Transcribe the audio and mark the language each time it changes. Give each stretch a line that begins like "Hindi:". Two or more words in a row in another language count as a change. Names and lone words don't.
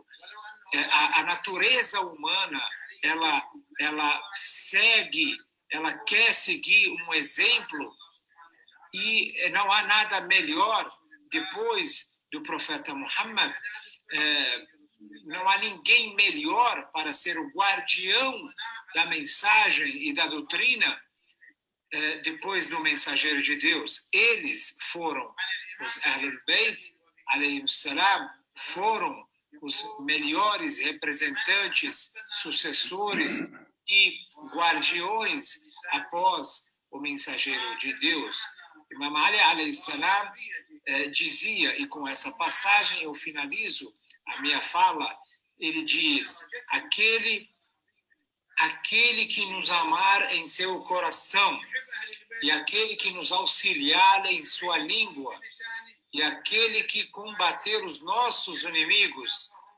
Portuguese: A natureza humana, ela segue ela quer seguir um exemplo, e não há nada melhor depois do profeta Muhammad, não há ninguém melhor para ser o guardião da mensagem e da doutrina depois do mensageiro de Deus. Eles foram, os Ahlul Bayt,
Arabic: عليهم السلام,
Portuguese: foram os melhores representantes, sucessores e guardiões após o mensageiro de Deus. Imam Ali
Arabic: عليه السلام
Portuguese: dizia, e com essa passagem eu finalizo a minha fala, ele diz: aquele que nos amar em seu coração, e aquele que nos auxiliar em sua língua, e aquele que combater os nossos inimigos